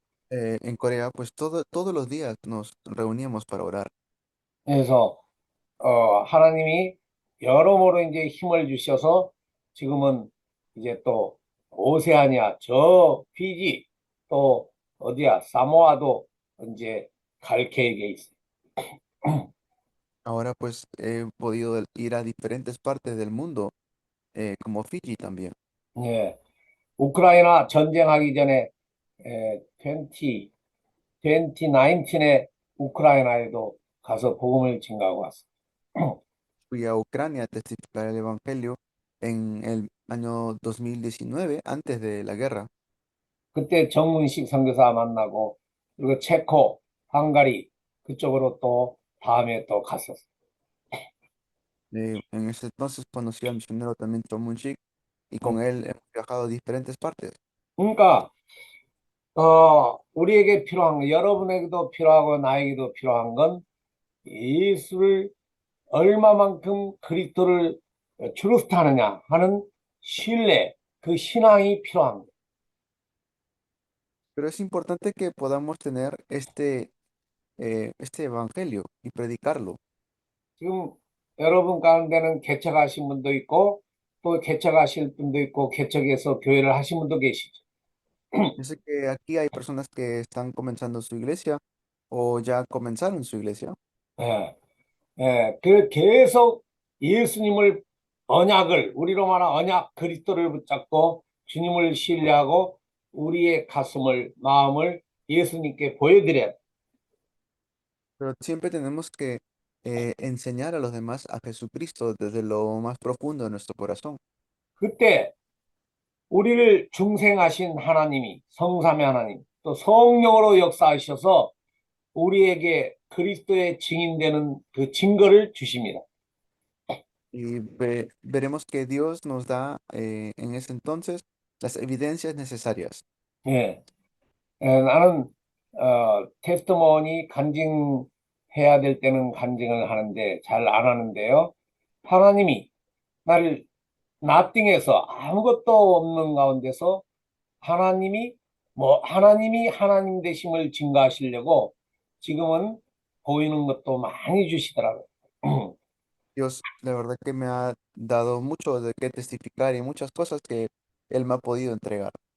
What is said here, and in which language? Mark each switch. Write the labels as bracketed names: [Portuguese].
[Spanish] En Corea, pues todos los días nos reuníamos para orar. [Korean] 그래서, 하나님이 여러모로 이제 힘을 주셔서 지금은 이제 또 오세아니아, 저 피지, 또 어디야, 사모아도 이제 갈 계획에 있어요. [Spanish] Ahora pues he podido ir a diferentes partes del mundo, como Fiji también. [Korean] 예, 우크라이나 전쟁하기 전에 20, 2019에 우크라이나에도 가서 복음을 증가하고 왔어요. [Spanish] Fui a Ucrania a testificar el evangelio en el año 2019, antes de la guerra. [Korean] 그때 정문식 선교사 만나고 그리고 체코, 헝가리 그쪽으로 또 다음에 또 갔었어요. [Spanish] En ese entonces conocí al misionero también Tom Munchik y 음. con él hemos viajado a diferentes partes. [Korean] 그러니까 우리에게 필요한 거, 여러분에게도 필요하고 나에게도 필요한 건 예수를 얼마만큼 그리스도를 트루스트하느냐 하는 신뢰, 그 신앙이 필요한 거예요. [Spanish] Pero es importante que podamos tener este evangelio y predicarlo. [Korean] 지금 여러분 가운데는 개척하신 분도 있고 또 개척하실 분도 있고 개척해서 교회를 하신 분도 계시죠. [Spanish] Yo sé que aquí hay personas que están comenzando su iglesia o ya comenzaron su iglesia. [Korean] 예, 그 계속 예수님을 우리로 말하면 언약 그리스도를 붙잡고 주님을 신뢰하고 우리의 가슴을 마음을 예수님께 보여드려야 돼. [Spanish] Pero siempre tenemos que enseñar a los demás a Jesucristo desde lo más profundo de nuestro corazón. [Korean] 그때 우리를 중생하신 하나님이 성삼위 하나님 또 성령으로 역사하셔서 우리에게 그리스도의 증인되는 그 증거를 주십니다. [Spanish] Y veremos que Dios nos da en ese entonces las evidencias necesarias. [Korean] 예, 나는 테스트머니 간증해야 될 때는 간증을 하는데 잘 안 하는데요. 하나님이 나를 나띵에서 아무것도 없는 가운데서 하나님이 하나님 되심을 증거하시려고 지금은 보이는 것도 많이 주시더라고요. [Spanish] Dios, la verdad que me ha dado mucho de qué testificar y muchas cosas que Él me ha podido entregar.